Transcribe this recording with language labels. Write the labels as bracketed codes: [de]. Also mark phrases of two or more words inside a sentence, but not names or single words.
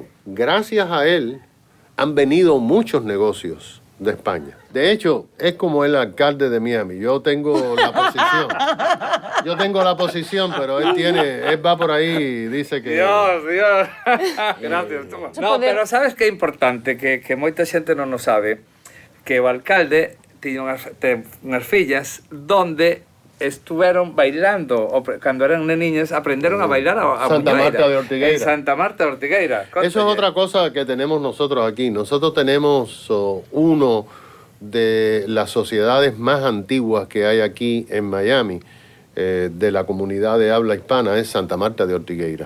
[es] Gracias a él han venido muchos negocios de España. De hecho, es como el alcalde de Miami. Yo tengo la posición. Yo tengo la posición, pero él va por ahí y dice que... Dios. Gracias. Toma. No, pero sabes que [gl] é importante, que moita xente non o sabe, que o alcalde tiña unhas fillas [es] donde estuvieron bailando, cuando eran niños, aprendieron a bailar a Santa Muñeira, Marta de Ortigueira. en Santa Marta de Ortigueira. Eso es otra cosa que tenemos nosotros aquí. Nosotros tenemos uno de las sociedades más antiguas que hay aquí en Miami, de la comunidad de habla hispana, es Santa Marta de Ortigueira.